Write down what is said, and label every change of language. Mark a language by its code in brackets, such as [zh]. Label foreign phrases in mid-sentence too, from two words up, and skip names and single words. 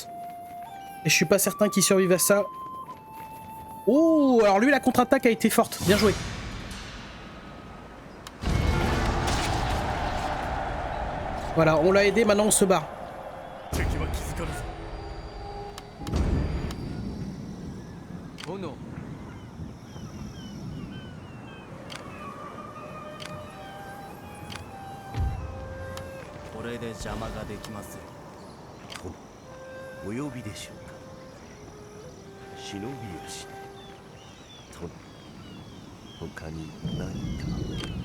[fr] Et je suis pas certain qu'ils survivent à ça. Oh, alors lui la contre-attaque a été forte. Bien joué. Voilà, on l'a aidé, maintenant on se barre. Oh non. [ja] これで邪魔ができますよ。お呼びでしょうか。忍び吉。殿。他に何か。